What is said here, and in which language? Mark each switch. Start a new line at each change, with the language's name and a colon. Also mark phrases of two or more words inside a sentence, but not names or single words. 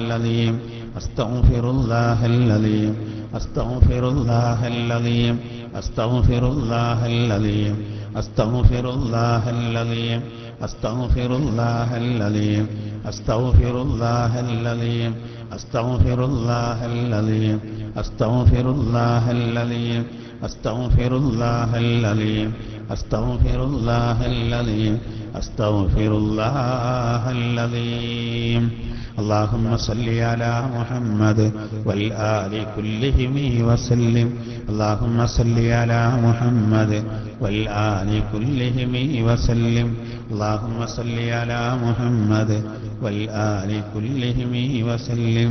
Arabic: عليم أستغفر الله العليم أستغفر الله العليم أستغفر الله العليم أستغفر الله العليم أستغفر الله العليم أستغفر الله العليم أستغفر الله العليم أستغفر الله العليم أستغفر الله العليم أستغفر الله العليم أستغفر الله العظيم. اللهم صل على محمد والآل كلهم وسلم. اللهم صل على محمد والآل كلهم وسلم. اللهم صل على محمد والآل كلهم وسلم.